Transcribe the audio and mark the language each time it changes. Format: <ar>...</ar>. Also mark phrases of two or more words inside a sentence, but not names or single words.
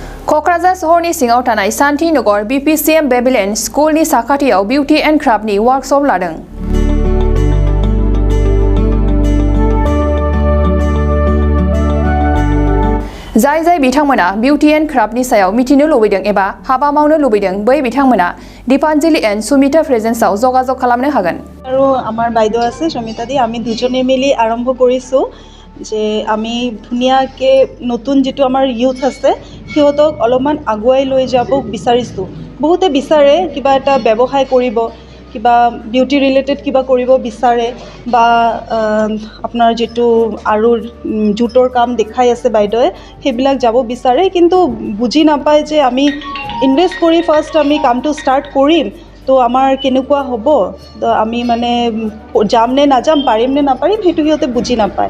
<brx>क'क्राझार सहरनि सिङाव थानाय शान्तिनगर BPCM बेबिलेन स्कुलनि साखाथियाव</brx> <en>beauty and craftni workshop</en> <brx>लादों। जाय बिथांमोना</brx> <en>beauty and craftni</en> <brx>सायाव मिथिनो लुबैदों एबा हाबा मावनो लुबैदों बै बिथांमोना दीपांजलि एन्ड सुमिता प्रेजेन्सआव जगाजग खालामनो हागोन।</brx> <as>আৰু আমাৰ বাইদেউ আছে সমিতা দি আমি দুজনে মিলি আৰম্ভ কৰিছোঁ যে আমি ধুনীয়াকৈ নতুন যেটো আমাৰ ইউথ আছে সিহঁতক অলপমান আগুৱাই লৈ যাব বিচাৰিছোঁ। বহুতে বিচাৰে কিবা এটা ব্যৱসায় কৰিব, কিবা</as> <en>beauty related</en> <as>কিবা কৰিব বিচাৰে বা আপোনাৰ যেটো আৰু জুটৰ কাম দেখাই আছে বাইদেৱে সেইবিলাক যাব বিচাৰে, কিন্তু বুজি নাপায় যে আমি ইনভেষ্ট কৰি ফাৰ্ষ্ট আমি কামটো ষ্টাৰ্ট কৰিম তো আমাৰ কেনেকুৱা হ'ব, তো আমি মানে যাম নে নাযাম, পাৰিম নে নাপাৰিম সেইটো সিহঁতে বুজি নাপায়।</as>